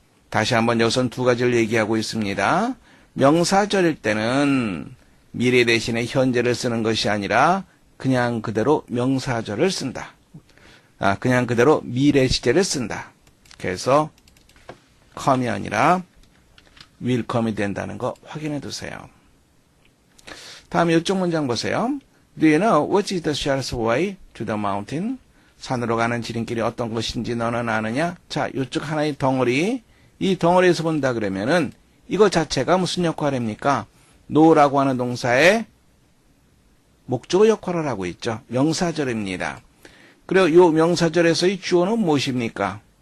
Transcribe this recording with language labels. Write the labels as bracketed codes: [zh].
[ko] 다시 한번 여기선 두 가지를 얘기하고 있습니다. 명사절일 때는 미래 대신에 현재를 쓰는 것이 아니라 그냥 그대로 명사절을 쓴다. 그냥 그대로 미래 시제를 쓴다. 그래서 come이 아니라 [en] will come [ko] 이 된다는 거 확인해 두세요. 다음 이쪽 문장 보세요. [en] Do you know what is the shortest way to the mountain? [ko] 산으로 가는 지름길이 어떤 것인지 너는 아느냐? 자, 이쪽 하나의 덩어리, 이 덩어리에서 본다 그러면은 이거 자체가 무슨 역할입니까? no라고 하는 동사의 목적어 역할을 하고 있죠. 명사절입니다. 그리고 이 명사절에서의 주어는 무엇입니까?